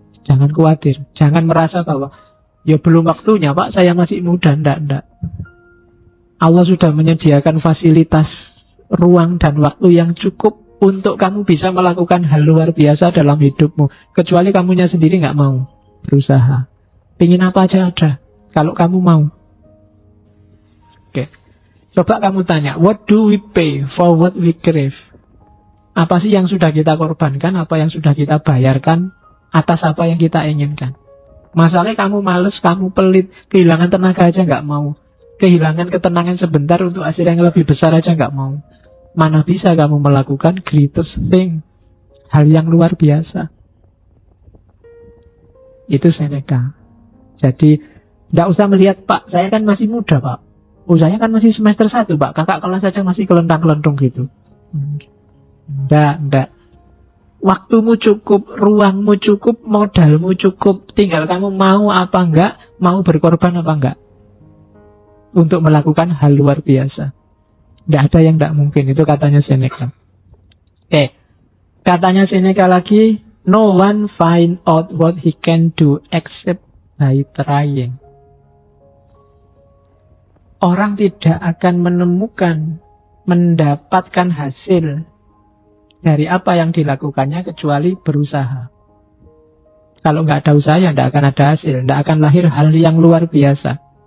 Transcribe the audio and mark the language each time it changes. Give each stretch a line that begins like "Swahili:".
Indonesian: Jangan khawatir, jangan merasa bahwa ya belum waktunya Pak, saya masih muda. Enggak. Allah sudah menyediakan fasilitas ruang dan waktu yang cukup untuk kamu bisa melakukan hal luar biasa dalam hidupmu. Kecuali kamunya sendiri nggak mau berusaha. Pingin apa aja ada, kalau kamu mau. Oke. Coba kamu tanya,
English: what do we pay for what we crave?
Indonesian: Apa sih yang sudah kita korbankan, apa yang sudah kita bayarkan atas apa yang kita inginkan? Masalahnya kamu males, kamu pelit, kehilangan tenaga aja nggak mau. Kehilangan ketenangan sebentar untuk hasil yang lebih besar aja nggak mau. Mana bisa kamu melakukan
English: greatest thing,
Indonesian: hal yang luar biasa. Itu Seneca. Jadi tidak usah melihat Pak, saya kan masih muda Pak. Saya kan masih semester 1 Pak, kakak kelas saja masih kelentang-kelentung gitu. Enggak. Waktumu cukup, ruangmu cukup, modalmu cukup. Tinggal kamu mau apa enggak, mau berkorban apa enggak untuk melakukan hal luar biasa. Tidak ada yang tidak mungkin. Itu katanya Seneca. Katanya Seneca lagi,
English: no one find out what he can do except by trying.
Indonesian: Orang tidak akan mendapatkan hasil dari apa yang dilakukannya kecuali berusaha. Kalau nggak ada usaha ya tidak akan ada hasil, tidak akan lahir hal yang luar biasa.